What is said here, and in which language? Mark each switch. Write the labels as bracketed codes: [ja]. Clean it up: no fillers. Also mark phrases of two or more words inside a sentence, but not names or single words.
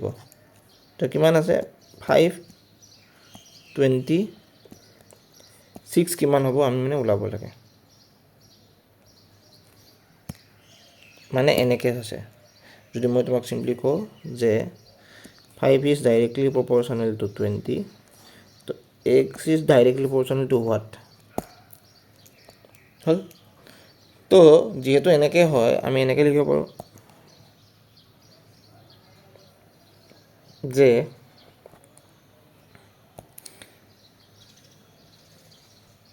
[as] তো কিমান আছে? 526 কিমান হ'ব আমি মানে ওলাব লাগে। মানে এনেকৈ আছে, যদি মই তোমাক চিম্পলি কওঁ যে [en] 5 is directly proportional to 20, [as] তো [en] x is directly proportional to what? [as] হ'ল। তো যিহেতু এনেকৈ হয়, আমি এনেকৈ লিখিব পাৰোঁ যে